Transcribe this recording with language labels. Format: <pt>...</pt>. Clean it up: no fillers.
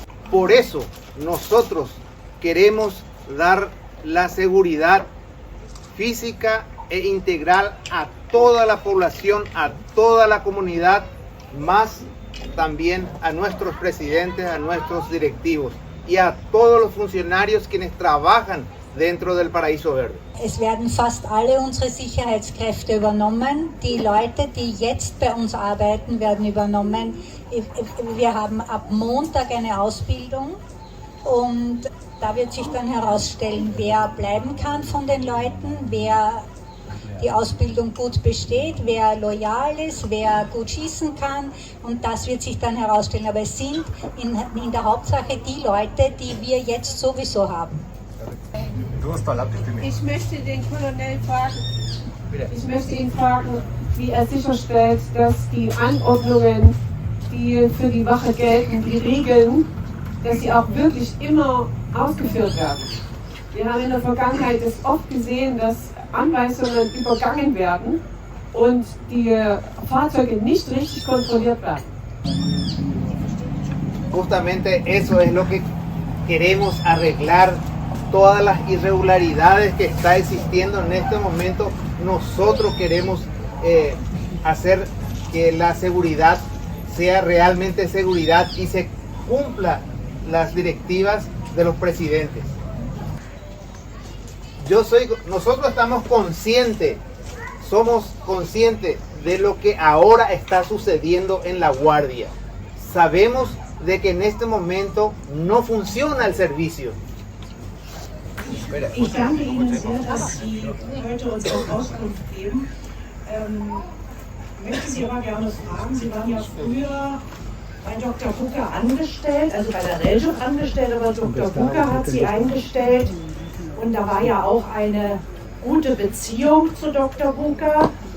<es>Por eso nosotros queremos dar la seguridad física e integral a toda la población, a toda la comunidad, más también a nuestros presidentes, a nuestros directivos y a todos los funcionarios quienes trabajan dentro del Paraíso Verde.</es> <de>Es werden fast alle unsere Sicherheitskräfte übernommen. Die Leute, die jetzt bei uns arbeiten, werden übernommen. Wir haben ab Montag eine Ausbildung und da wird sich dann herausstellen, wer bleiben kann von den Leuten, wer die Ausbildung gut besteht, wer loyal ist, wer gut schießen kann, und das wird sich dann herausstellen. Aber es sind in der Hauptsache die Leute, die wir jetzt sowieso haben. Ich möchte den Colonel fragen, ihn fragen, wie er sicherstellt, dass die Anordnungen, die für die Wache gelten, die Regeln, dass sie auch wirklich immer ausgeführt werden. Wir haben in der Vergangenheit es oft gesehen, dass Anweisungen übergangen werden und die Fahrzeuge nicht richtig kontrolliert werden.</de> <es>Justamente eso es lo que queremos arreglar. Todas las irregularidades que está existiendo en este momento, nosotros queremos hacer que la seguridad sea realmente seguridad y se cumpla las directivas de los presidentes. Nosotros estamos conscientes, somos conscientes de lo que ahora está sucediendo en La Guardia. Sabemos de que en este momento no funciona el servicio.</es> <de>Ich danke Ihnen sehr, dass Sie heute uns auch Auskunft geben. Möchte Sie aber gerne fragen, Sie waren ja früher bei Dr. Bucker angestellt, also bei der Reljob angestellt, aber Dr. Bucker hat Sie eingestellt und da war ja auch eine gute Beziehung zu Dr. Bucker.</de>